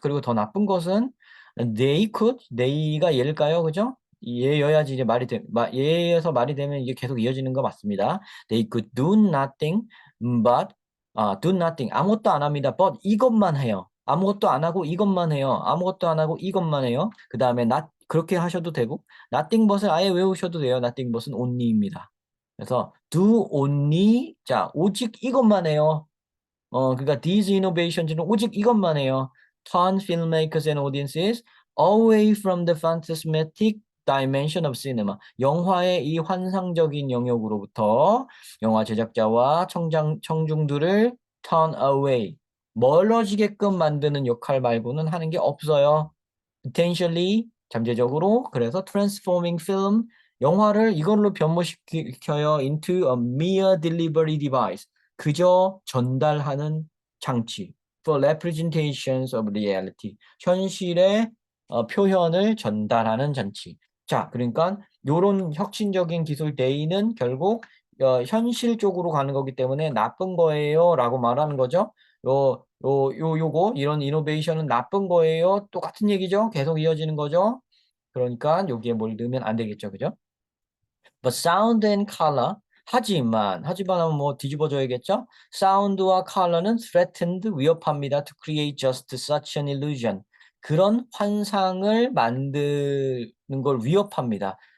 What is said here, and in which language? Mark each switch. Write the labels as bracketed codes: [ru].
[ko] 그리고 더 나쁜 것은 they가 얘일까요? 그죠? 얘여야지 이제 얘에서 말이 되면 이게 계속 이어지는 거 맞습니다. [en] They could do nothing but do nothing. [ko] 아무것도 안 합니다. but 이것만 해요. 아무것도 안 하고 이것만 해요. 아무것도 안 하고 이것만 해요. 그 다음에 그렇게 하셔도 되고 nothing but을 아예 외우셔도 돼요. nothing but은 only입니다. 그래서 do only 자 오직 이것만 해요. 그러니까 these innovations는 오직 이것만 해요. [en] Turn filmmakers and audiences away from the phantasmatic dimension of cinema. [ko] 영화의 이 환상적인 영역으로부터 영화 제작자와 청중들을 turn away, 멀어지게끔 만드는 역할 말고는 하는 게 없어요. Potentially, 잠재적으로. 그래서 [en] transforming film, [ko] 영화를 이걸로 변모시켜요. [en] into a mere delivery device. [ko] 그저 전달하는 장치. [en] For representations of reality. [ko] 현실의 표현을 전달하는 장치. 자, 그러니까 요런 혁신적인 기술 데이는 결국 현실 쪽으로 가는 거기 때문에 나쁜 거예요 라고 말하는 거죠. 요거 이런 이노베이션은 나쁜 거예요. 똑같은 얘기죠. 계속 이어지는 거죠. 그러니까 여기에 뭘 넣으면 안 되겠죠. 그죠? [en] But sound and color [ko] 하지만 하면 뭐 뒤집어져야겠죠? 사운드와 컬러는 threatened 위협합니다. [en] To create just such an illusion. [ko] 그런 환상을 만드는 걸 위협합니다.